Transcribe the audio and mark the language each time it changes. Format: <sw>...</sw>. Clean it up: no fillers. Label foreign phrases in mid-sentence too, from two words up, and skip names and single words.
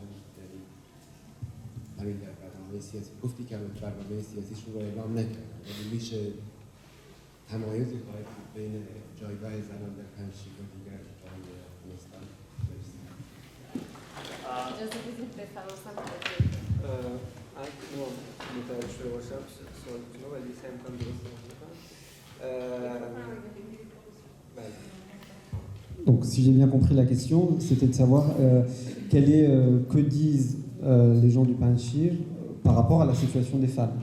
<fa>یعنی همین در برنامه سیاسی گفتی که برنامه سیاسیشون رو اعلام نکردن، یعنی میشه تمایزی خواهد بود بین جایگاه زنان در پنجشیر و دیگر جای افغانستان؟ اجازه بدید بفرمایید. متوجه شده باشم سوالتون رو ولی سعی می‌کنم درست بکنم.</fa> <fr>Donc, si j'ai bien compris la question, c'était de savoir que disent les gens du Panjshir par rapport à la situation des femmes.</fr>